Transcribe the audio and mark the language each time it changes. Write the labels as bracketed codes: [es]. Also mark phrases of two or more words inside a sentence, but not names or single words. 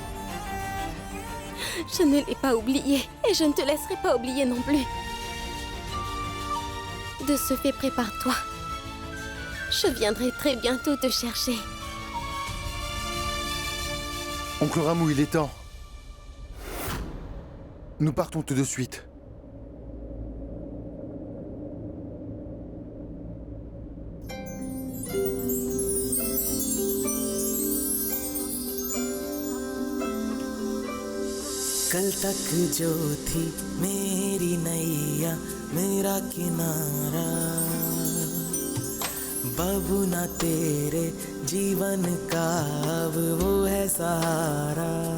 [fr] Je ne l'ai pas oublié et je ne te laisserai pas oublier non plus. De ce fait, prépare-toi. Je viendrai très bientôt te chercher. Oncle Ramou, il est temps. Nous partons tout de suite. [hi] कल तक जो थी मेरी नैया मेरा किनारा बबूना तेरे जीवन का अब वो है सहारा